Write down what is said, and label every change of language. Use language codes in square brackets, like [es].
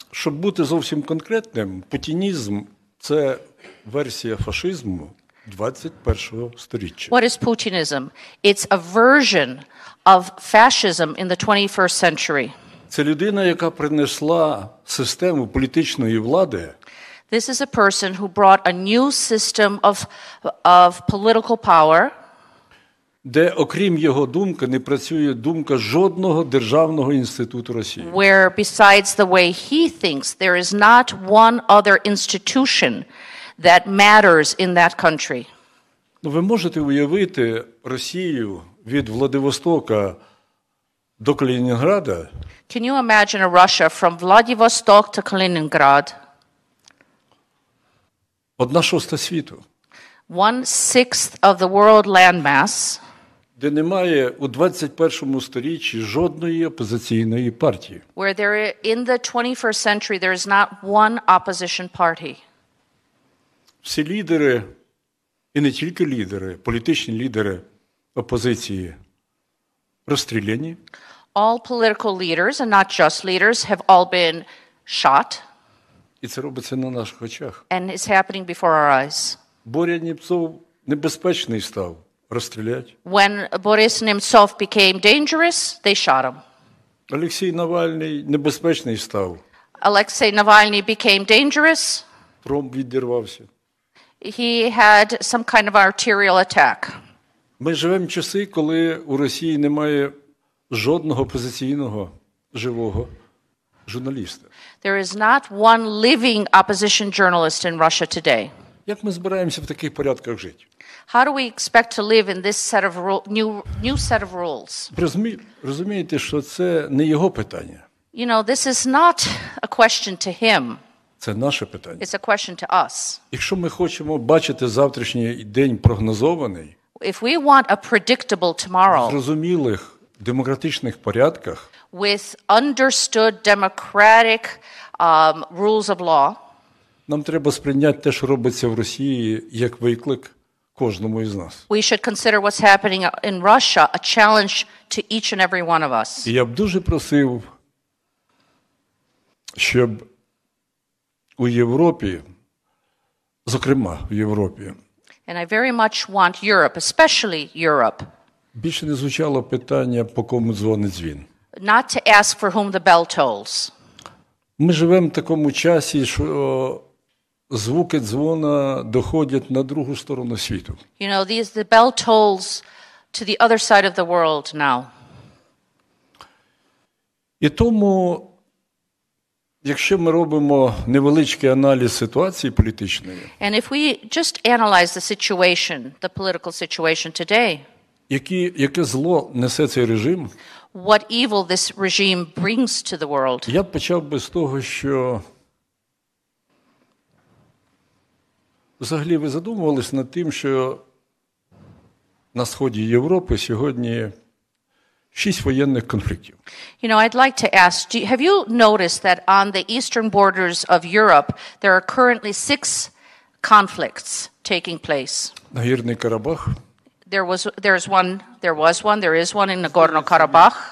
[uk] Щоб бути зовсім конкретним, путінізм – це версія фашизму 21-го сторіччя. [en] What is Putinism? It's a version of fascism in the 21st century. [uk] Це людина, яка принесла систему політичної влади, [en] This is a person who brought a new system of political power, [uk] де, окрім його думки, не працює думка жодного державного інституту Росії. [en] where besides the way he thinks, there is not one other institution that matters in that country. [uk] Ну, ви можете уявити Росію від Владивостока до Калінінграда [en] Can you imagine a Russia from Vladivostok to Kaliningrad, [uk] 1/6 світу, [en] 1/6 of the world landmass, [uk] де немає у 21 сторіччі жодної опозиційної партії? [en] where in the 21st century there is not one opposition party? [uk] Всі лідери, і не тільки лідери, політичні лідери опозиції розстріляні. [en] All political leaders, and not just leaders, have all been shot, [uk] І це робиться на наших очах. [en] and it's happening before our eyes. [uk] Боря Німцов небезпечний став, розстрілять. [en] When Boris Nemtsov became dangerous, they shot him. [uk] Олексій Навальний небезпечний став, [en] Alexei Navalny became dangerous. [uk] тромб відірвався. [en] He had some kind of arterial attack. [uk] Ми живемо в часи, коли у Росії немає жодного опозиційного живого журналіста. [en] There is not one living opposition journalist in Russia today. [uk] Як ми збираємося в таких порядках жити? [en] How do we expect to live in this set of new set of rules? [uk] Розумієте, що це не його питання. [en] You know, this is not a question to him. [uk] Це наше питання. [en] It's a question to us. [uk] Якщо ми хочемо бачити завтрашній день прогнозований, [en] If we want a predictable [uk] в [en] tomorrow [uk] зрозумілих демократичних порядках, [en] with understood democratic rules of law, [uk] нам треба сприйняти те, що робиться в Росії, як виклик кожному із нас. [en] we should consider what's happening in Russia a challenge to each and every one of us. [uk] І я б дуже просив, щоб у Європі, зокрема в Європі, [en] And I very much want Europe, especially Europe, [uk] Більше не звучало питання, по кому дзвонить дзвін. [en] not to ask for whom the bell tolls. [uk] Ми живемо в такому часі, що звуки дзвона доходять на другу сторону світу. [en] You know, the bell tolls to the other side of the world now. [uk] І тому, якщо ми робимо невеличкий аналіз ситуації політичної, [en] And if we just analyze the situation, the political situation today, [uk] яке зло несе цей режим, [en] what evil this regime brings to the world, [uk] я б почав би з того, що взагалі ви задумувались над тим, що на сході Європи сьогодні 6 воєнних конфліктів. [en] You know, I'd like to ask, have you noticed that on the eastern borders of Europe, there are currently 6 conflicts taking place? [uk] Нагірний Карабах [en] There was one in Nagorno-Karabakh.